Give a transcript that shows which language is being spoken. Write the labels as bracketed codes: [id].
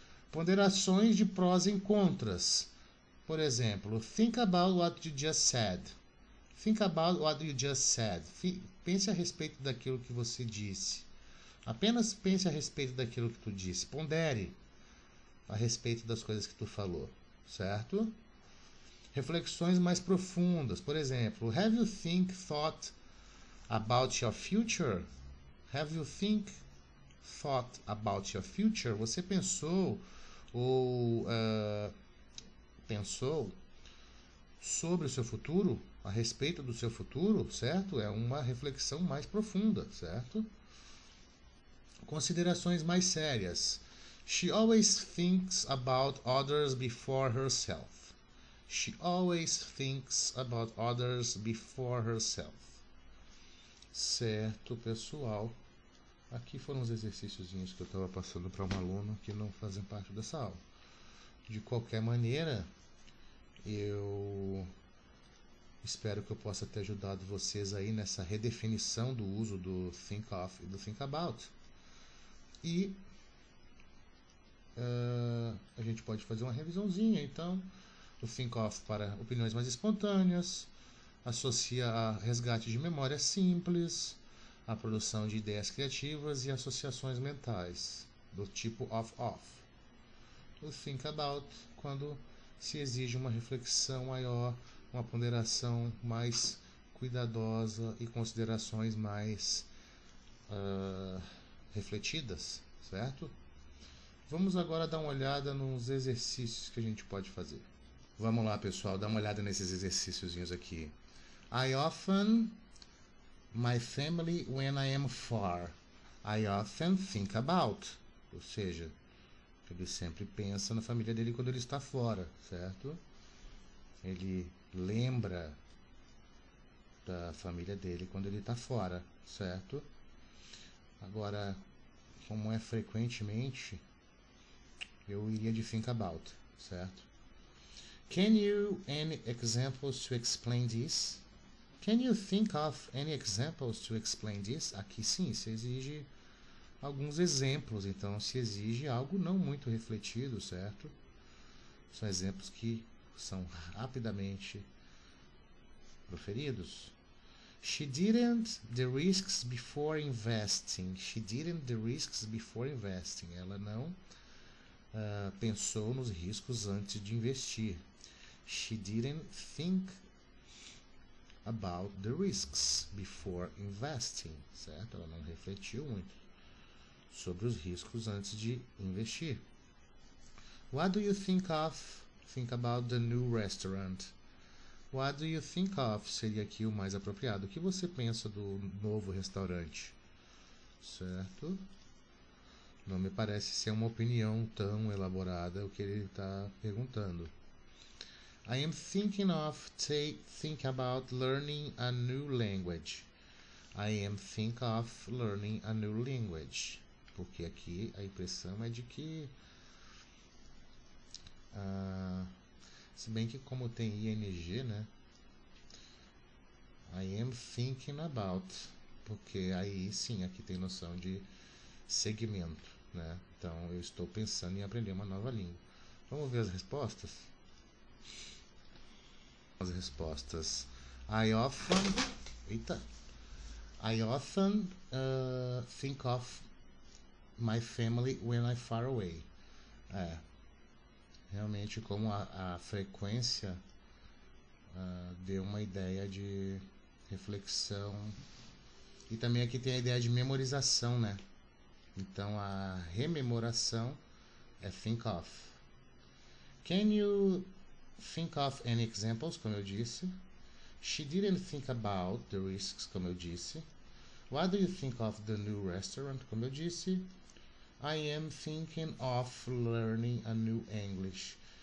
[pt] Ponderações de prós e contras. Por exemplo, [en] think about what you just said. Think about what you just said. [pt] Pense a respeito daquilo que você disse. Apenas pense a respeito daquilo que tu disse. Pondere a respeito das coisas que tu falou, certo? Reflexões mais profundas. Por exemplo, [en] have you thought about your future? Have you thought about your future? [pt] Você pensou ou pensou sobre o seu futuro, a respeito do seu futuro, certo? É uma reflexão mais profunda, certo? Considerações mais sérias. [en] She always thinks about others before herself. She always thinks about others before herself. [pt] Certo, pessoal. Aqui foram os exercíciozinhos que eu estava passando para um aluno que não fazem parte dessa aula. De qualquer maneira, eu espero que eu possa ter ajudado vocês aí nessa redefinição do uso do think of e do think about. E a gente pode fazer uma revisãozinha, então, o think of para opiniões mais espontâneas, associa a resgate de memória simples, a produção de ideias criativas e associações mentais, do tipo of. O think about, quando se exige uma reflexão maior, uma ponderação mais cuidadosa e considerações mais refletidas, certo? Vamos agora dar uma olhada nos exercícios que a gente pode fazer. Vamos lá, pessoal, dá uma olhada nesses exercíciozinhos aqui. [en] I often my family when I am far. I often think about. [pt] Ou seja, ele sempre pensa na família dele quando ele está fora, certo? Ele lembra da família dele quando ele está fora, certo? Agora, como é frequentemente, eu iria de think about, certo? [en] Can you any examples to explain this? Can you think of any examples to explain this? [pt] Aqui sim, se exige alguns exemplos, então se exige algo não muito refletido, certo? São exemplos que são rapidamente proferidos. [en] She didn't the risks before investing. She didn't the risks before investing. [pt] Ela não pensou nos riscos antes de investir. [en] She didn't think about the risks before investing, certo? [pt] Ela não refletiu muito sobre os riscos antes de investir. [en] What do you think of? Think about the new restaurant. What do you think of? [pt] Seria aqui o mais apropriado. O que você pensa do novo restaurante? Certo? Não me parece ser uma opinião tão elaborada o que ele está perguntando. [en] I am thinking of think about learning a new language. I am think of learning a new language. [pt] Porque aqui a impressão é de que se bem que como tem ing, né? [en] I am thinking about. [pt] Porque aí sim, aqui tem noção de segmento, né? Então eu estou pensando em aprender uma nova língua. Vamos ver as respostas? As respostas. [en] I often think of my family when I'm far away. [pt] Realmente como a frequência deu uma ideia de reflexão. E também aqui tem a ideia de memorização, né? Então a rememoração é think of. [en] Can you think of any examples, [pt] como eu disse? [en] She didn't think about the risks, [pt] como eu disse. [en] What do you think of the new restaurant, como eu disse? I am thinking of learning a new English.